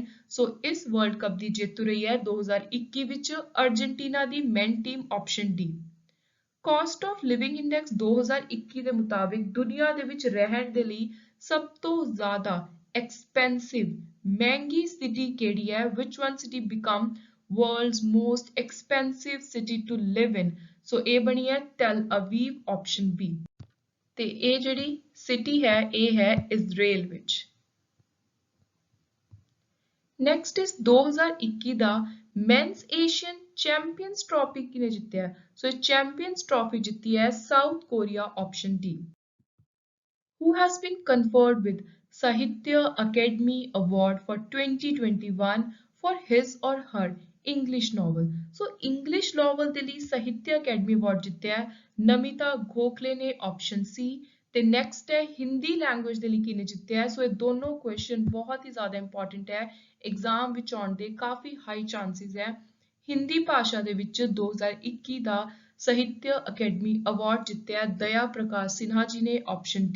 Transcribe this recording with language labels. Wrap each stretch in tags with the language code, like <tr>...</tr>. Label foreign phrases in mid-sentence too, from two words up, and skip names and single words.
<pa>ਸੋ ਇਸ ਵਰਲਡ ਕੱਪ ਦੀ ਜੇਤੂ ਰਹੀ ਹੈ 2021 ਵਿੱਚ ਅਰਜਨਟੀਨਾ ਦੀ</pa> <en>men team option D. cost of living index</en> <pa>2021 ਦੇ ਮੁਤਾਬਿਕ ਦੁਨੀਆ ਦੇ ਵਿੱਚ ਰਹਿਣ ਦੇ ਲਈ ਸਭ ਤੋਂ ਜ਼ਿਆਦਾ ਐਕਸਪੈਂਸਿਵ ਮਹਿੰਗੀ ਸਿਟੀ ਕਿਹੜੀ ਹੈ?</pa> <en>which one city become world's most expensive city to live in?</en> <pa>ਸੋ ਇਹ ਬਣੀ ਹੈ ਟੈਲ ਅਵੀਵ</pa> <en>option B</en> <pa>ਤੇ ਇਹ ਜਿਹੜੀ ਸਿਟੀ ਹੈ ਇਹ ਹੈ ਇਜ਼ਰਾਈਲ ਵਿੱਚ। ਨੈਕਸਟ ਇਸ 2021 ਦਾ ਮੈਨਸ ਏਸ਼ੀਅਨ ਚੈਂਪੀਅਨਸ ਟਰਾਫੀ ਕਿਹਨੇ ਜਿੱਤਿਆ? ਸੋ ਚੈਂਪੀਅਨਸ ਟਰਾਫੀ ਜਿੱਤੀ ਹੈ ਸਾਊਥ ਕੋਰੀਆ</pa> <en>option D. Who has been conferred with Sahitya Academy Award for 2021 for his or her English novel? So English novel</en> <pa>ਦੇ ਲਈ ਸਾਹਿਤਿਆ ਅਕੈਡਮੀ ਅਵਾਰਡ ਜਿੱਤਿਆ ਨਮਿਤਾ ਗੋਖਲੇ ਨੇ</pa> <en>option C.</en> <pa>ਤੇ ਨੈਕਸਟ ਹੈ</pa> <en>Hindi language</en> <pa>ਦੇ ਲਈ ਕਿਹਨੇ ਜਿੱਤਿਆ? ਸੋ ਇਹ ਦੋਨੋਂ ਕੁਐਸਚਨ ਬਹੁਤ ਹੀ ਜ਼ਿਆਦਾ ਇੰਪੋਰਟੈਂਟ ਹੈ ਐਗਜ਼ਾਮ ਵਿੱਚ ਆਉਣ ਦੇ ਕਾਫੀ</pa> <en>high chances</en> <pa>ਹੈ। ਹਿੰਦੀ ਭਾਸ਼ਾ ਦੇ ਵਿੱਚ 2021 ਦਾ ਸਾਹਿਤਯ ਅਕੈਡਮੀ ਅਵਾਰਡ ਜਿੱਤਿਆ ਦਇਆ ਪ੍ਰਕਾਸ਼ ਸਿਨਹਾ ਜੀ ਨੇ</pa> <en>option D.</en>